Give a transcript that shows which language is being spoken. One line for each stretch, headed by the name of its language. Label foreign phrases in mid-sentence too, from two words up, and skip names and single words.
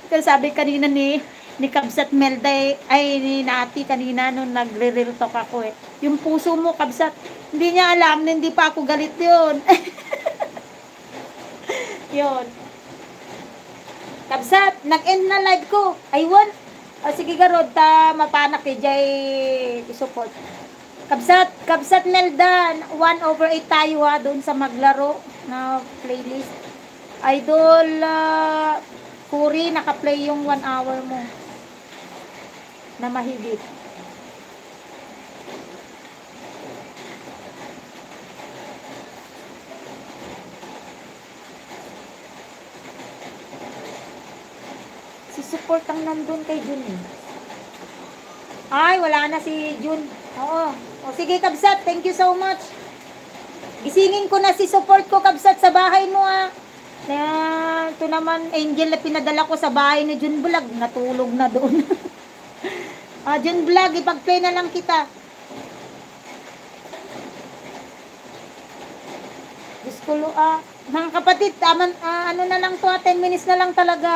Filipino: Kasi sabi kanina ni Kabsat Melda, ay ni Nati kanina nung nagre-real talk ako yung puso mo, Kabsat, hindi niya alam na hindi pa ako galit yun. Yun. Kabsat, nag-end na live ko. Aywan.
Iloko: Sige garod, mapanak jay support.
Filipino: Kabsat Melda, 1/8 tayo doon sa maglaro na playlist. Idol Kuri, naka-play yung 1 hour mo na mahigit. Si support ang nandun kay Jun Ay, wala na si Jun. Oo. O sige, Kabsat,
English: thank you so much.
Filipino: Gisingin ko na si support ko, Kabsat, sa bahay mo ito naman, Angel na pinadala ko sa bahay ni Jun Vlog. Natulog na doon. Jun Vlog, ipag-play na lang kita. Diyos ko, mga kapatid, ano na lang to, 10 minutes na lang talaga.